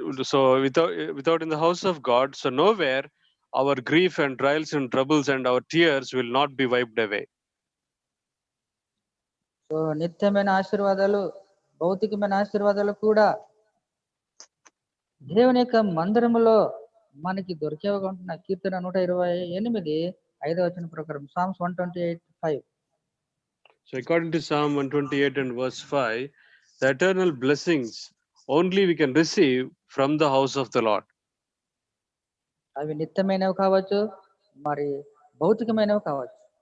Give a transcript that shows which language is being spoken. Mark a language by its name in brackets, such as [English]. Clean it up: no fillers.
[English] So without in the house of God, so nowhere our grief and trials and troubles and our tears will not be wiped away. [Telugu] So నిత్యమైన ఆశీర్వాదాలు, భౌతికమైన ఆశీర్వాదాలు కూడా దేవుని యొక్క మందిరములో మనకి దొరికేవిగా ఉంటున్న కీర్తన 128:5 ప్రకారం, psalms 128:5. [English] So according to Psalm 128 and verse 5, the eternal blessings only we can receive from the house of the Lord. [Telugu] అవి నిత్యమైనవి కావచ్చు, మరి భౌతికమైనవి కావచ్చు.